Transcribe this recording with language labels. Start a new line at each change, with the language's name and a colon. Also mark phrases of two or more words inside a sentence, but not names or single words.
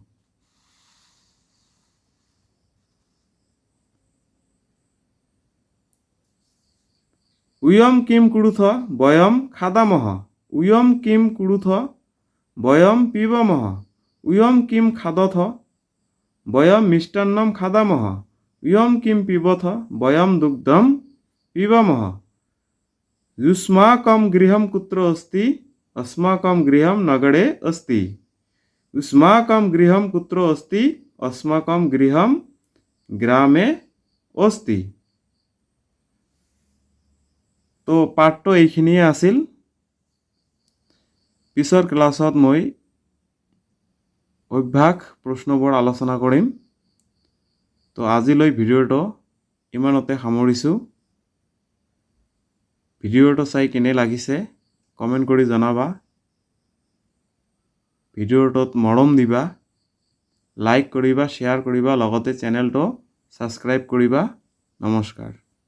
Sanskrit: উয়ম কিম কুৰুথ বয়ম খাদামহ উয়ম কিম কুৰুথ বয়ম পিবামহ উয়ম কিম খাদথ বয়ম মিষ্টান্নম খাদামহ উয়ম কিম পিবথ বয়ম দুগ্ধম পিবামহ युष्माकं गृहं कुत्र अस्ति अस्माकं गृहं नगरे अस्ति युष्माकं गृहं कुत्र अस्ति अस्माकं गृहं গ্রামে अस्ति
Assamese: তো পাঠটো এইখিনিয়ে আছিল পিছৰ ক্লাছত মই অভ্যাস প্ৰশ্নবোৰ আলোচনা কৰিম তো আজিলৈ ভিডিঅ'টো ইমানতে সামৰিছোঁ ভিডিঅ'টো চাই কেনে লাগিছে কমেণ্ট কৰি জনাবা ভিডিঅ'টোত মৰম দিবা লাইক কৰিবা শ্বেয়াৰ কৰিবা লগতে চেনেলটো ছাবস্ক্ৰাইব কৰিবা নমস্কাৰ